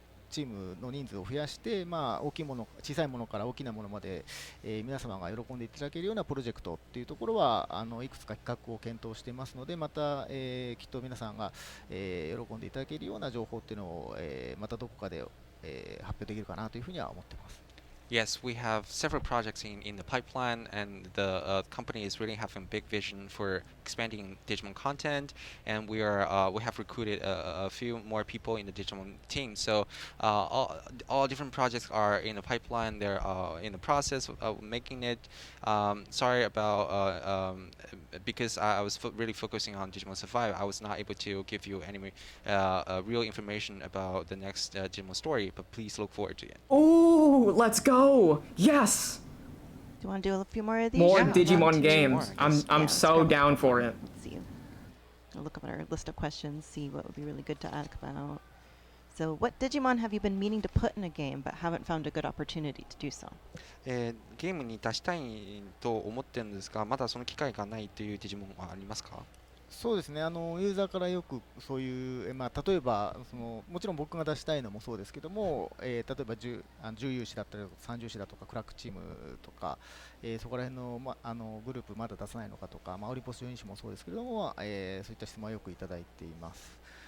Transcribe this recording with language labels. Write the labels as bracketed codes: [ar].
[ja] チームの人数を増やして、まあ、大きいもの、小さいものから大きなものまで、皆様が喜んでいただけるようなプロジェクトっていうところは、いくつか企画を検討していますので、また、きっと皆さんが、喜んでいただけるような情報っていうのを、またどこかで、発表できるかなというふうには思っています。 [en] Yes, we have several projects in the pipeline, and the company is really having big vision for expanding Digimon content, and we have recruited a few more people in the Digimon team. So all different projects are in the pipeline. They're in the process of making it. Sorry about because I was really focusing on Digimon Survive. I was not able to give you any real information about the next Digimon story, but please look forward to it. Ooh, let's go! Yes! Do you want to do a few more of these? More Yeah, Digimon more games. yes. I'm Yeah, so let's down for it. Let's see. I'll look up at our list of questions, see what would be really good to ask about. So, what Digimon have you been meaning to put in a game but haven't found a good opportunity to do so? [ja] ゲームに出したいと思ってるんですが、まだその機会がないというデジモンはありますか？そうですね、ユーザーからよくそういう、まあ、例えばもちろん僕が出したいのもそうですけども、例えば10有志だったり30志だとかクラックチームとか、そこら辺の、グループまだ出さないのかとか、オリポス12志もそうですけども、そういった質問はよくいただいています。